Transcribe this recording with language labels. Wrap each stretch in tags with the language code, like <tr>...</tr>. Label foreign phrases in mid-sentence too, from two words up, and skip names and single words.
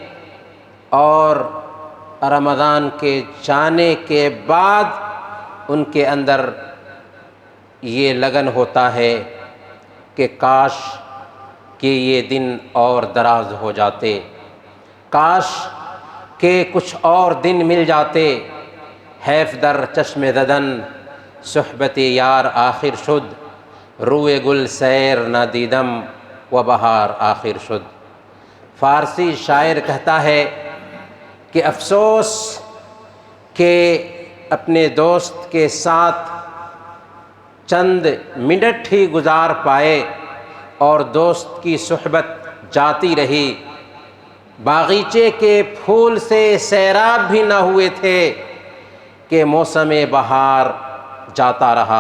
<ur>اور رمضان کے جانے کے بعد ان کے اندر یہ لگن ہوتا ہے کہ کاش کہ یہ دن اور دراز ہو جاتے، کاش کہ کچھ اور دن مل جاتے۔</ur> <fa>حیف در چشم زدن صحبت یار آخر شد، روئے گل سیر نہ دیدم و بہار آخر شد۔</fa> <ur>فارسی شاعر کہتا ہے کہ افسوس کہ اپنے دوست کے ساتھ چند منٹ ہی گزار پائے اور دوست کی صحبت جاتی رہی، باغیچے کے پھول سے سیراب بھی نہ ہوئے تھے کہ موسم بہار جاتا رہا۔</ur>